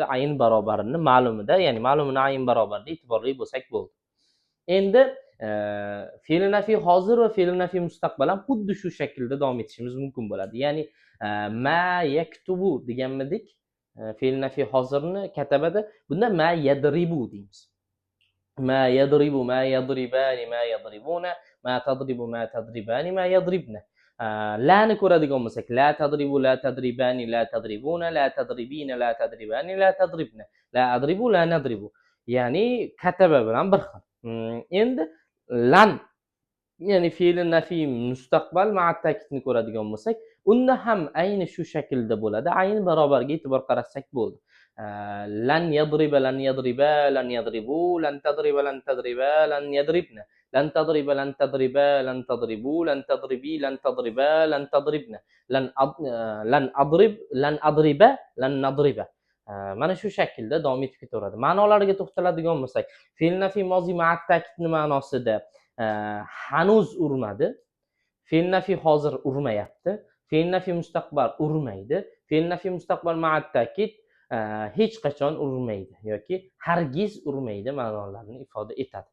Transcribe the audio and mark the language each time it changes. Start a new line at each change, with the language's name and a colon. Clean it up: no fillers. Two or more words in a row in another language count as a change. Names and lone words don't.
Uzbek: Ayn barobarini ma'lumida, ya'ni ma'lumini ayn barobarida e'tiborli bo'lsak bo'ldi. Endi fe'l nafiy hozir va fe'l nafiy mustaqbal ham xuddi shu shaklda davom etishimiz mumkin bo'ladi. Ya'ni
Arabic: ما يكتب
Uzbek: deganmidik, fe'l nafiy hozirni katabada, bunda
Arabic: ما يضرب
Uzbek: deymiz.
Arabic: ما يضرب، ما يضربان، ما يضربون، ما تضرب، ما تضربان، ما يضربن.
Uzbek: Lani ko'radigan bo'lsak,
Arabic: لا تضرب، لا تضربان، لا تضربون، لا تضربين، لا تضربان، لا تضربن، لا أضرب، لا نضرب.
Uzbek: Ya'ni kataba bilan bir xil. Endi lan, ya'ni fe'l nafiy mustaqbal ma'a ta'kidni ko'radigan bo'lsak, unda ham ayni shu shaklda bo'ladi. Ayn barobarga e'tibor qarasak bo'ldi.
Arabic: لن يضرب لن يضربا لن يضربوا لن تضرب لن تضربا لن يضربن لن تضرب لن تضربا لن تضربوا لن تضربي لن تضربا لن تضربن لن أضرب لن أضرب لن نضرب.
Uzbek: Mana shu shaklda davom etib ketaveradi. Ma'nolariga to'xtaladigan bo'lsak, fe'l nafi mozi ma'at ta'kidni ma'nosida hanuz urmadi. Fe'l nafi hozir urmayapti. Fe'l nafi mustaqbal urmaydi. Fe'l nafi mustaqbal ma'at ta'kid hech qachon urmaydi yoki hargiz urmaydi ma'nolarini ifoda etadi.